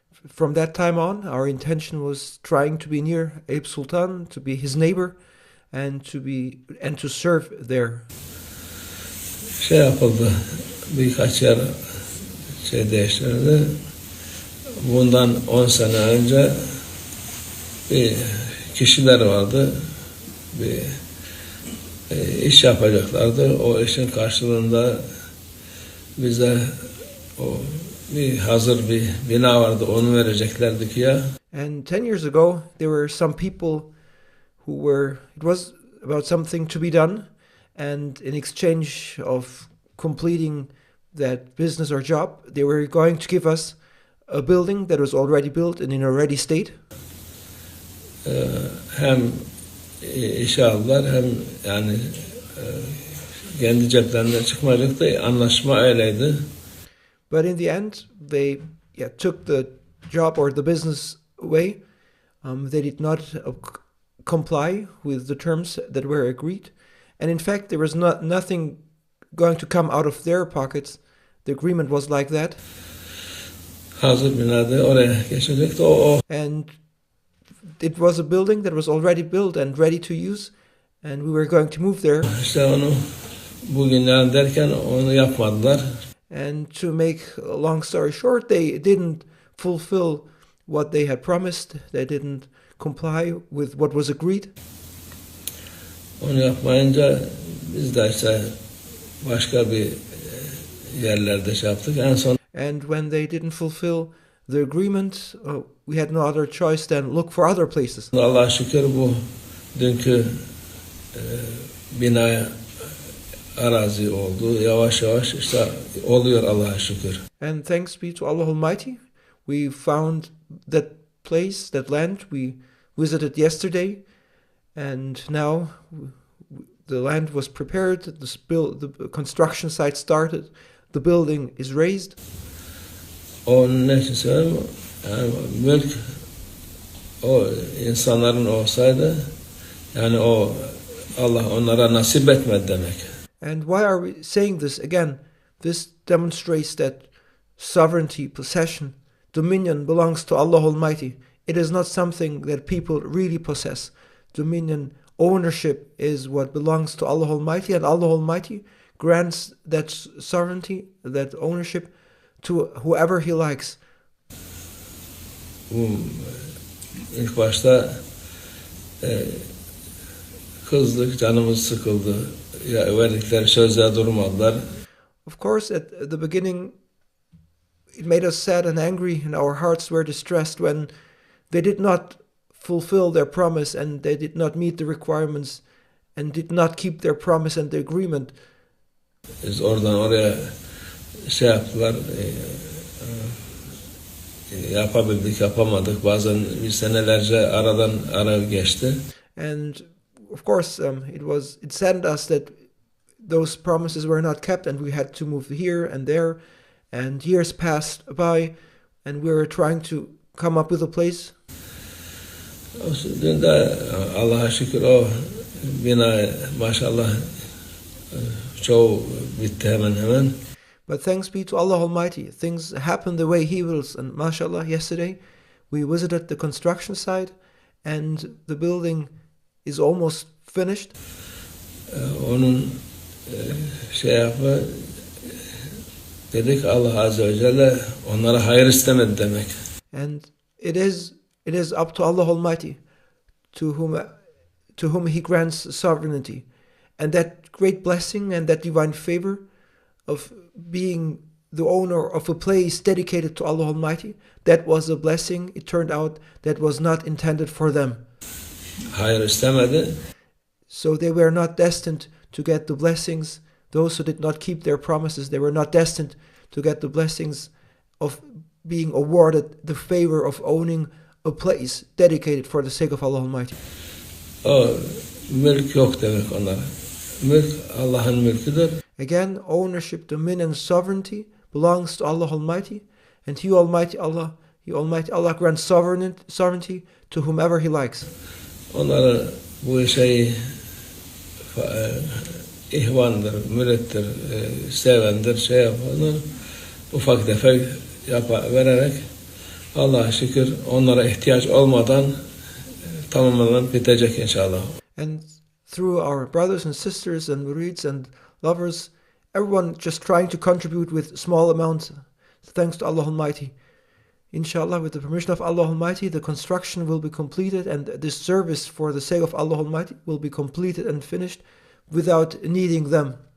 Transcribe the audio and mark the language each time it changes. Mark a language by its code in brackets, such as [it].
[en] From that time on, our intention was trying to be near Eyüp Sultan, to be his neighbor, and to serve there. [tr] Yapıldı. Birkaç yer değiştirildi. Bundan 10 sene önce bir kişiler vardı. Bir iş yapacaklardı. O işin karşılığında bize hazır bir bina vardı. Onu vereceklerdi ki ya. [en] And 10 years ago, there were some people it was about something to be done, and in exchange of completing that business or job, they were going to give us a building that was already built and in a ready state. [tr] Hem işe aldılar hem yani kendi ceplerinden çıkmayacak da anlaşma öyleydi. [en] But in the end, they took the job or the business away. They did not comply with the terms that were agreed. And in fact, there was nothing going to come out of their pockets. The agreement was like that. [tr] Hazır binada oraya geçecekti o. [en] And it was a building that was already built and ready to use, and we were going to move there. [tr] İşte onu bugünler derken onu yapmadılar. [en] And to make a long story short, they didn't fulfill what they had promised. They didn't comply with what was agreed. [tr] Onu yapmayınca biz de işte başka bir yerlerde yaptık. En son. [en] And when they didn't fulfill the agreement, we had no other choice than look for other places. [tr] Allah'a şükür bu dünkü binaya arazi oldu. Yavaş yavaş işte oluyor Allah'a şükür. [en] And thanks be to Allah Almighty, we found that place, that land we visited yesterday, and now the land was prepared, the construction site started, the building is raised. [tr] Onun için söylüyorum, yani mülk o insanların olsaydı, yani o Allah onlara nasip etmedi demek. [en] And why are we saying this again? This demonstrates that sovereignty, possession, dominion belongs to Allah Almighty. It is not something that people really possess. Dominion, ownership is what belongs to Allah Almighty, and Allah Almighty grants that sovereignty, that ownership to whoever He likes. [tr] İlk başta kızdık, canımız sıkıldı. Ya verdikleri sözler durmadılar. [en] Of course, at the beginning, it made us sad and angry, and our hearts were distressed when they did not fulfill their promise and they did not meet the requirements and did not keep their promise and the agreement. [tr] Biz oradan oraya şey yaptılar, yapabildik, yapamadık. Bazen bir senelerce ara geçti. [en] And of course, it saddened us that those promises were not kept, and we had to move here and there, and years passed by, and we were trying to come up with a place. [tr] Dün de Allah'a şükür o bina maşallah çoğu bitti hemen hemen. [en] But thanks be to Allah Almighty, things happen the way He wills, and mashallah, yesterday we visited the construction site, and the building is almost finished. [tr] Onun şey yapı dedik, Allah Azze ve Celle onlara hayır istemedi demek. [en] And it is up to Allah Almighty to whom He grants sovereignty, and that great blessing and that divine favor of being the owner of a place dedicated to Allah Almighty, that was a blessing. It turned out that was not intended for them. [tr] Hayır istemedi. [en] So they were not destined to get the blessings. Those who did not keep their promises, they were not destined to get the blessings of being awarded the favor of owning a place dedicated for the sake of Allah Almighty. [tr] O mülk yok demek onlara. Mülk Allah'ın mülküdür. [en] Again, ownership, dominion, sovereignty belongs to Allah Almighty, and He Almighty Allah grants sovereignty to whomever He likes. [tr] Onlara bu şey ihvandır, mürittir, sevendir, şey yapanlar ufak tefek vererek Allah'a şükür onlara ihtiyaç olmadan tamamen bitecek inşallah. [en] And through our brothers and sisters and murids and lovers, everyone just trying to contribute with small amounts, thanks to Allah Almighty. Inshallah, with the permission of Allah Almighty, the construction will be completed, and this service for the sake of Allah Almighty will be completed and finished without needing them.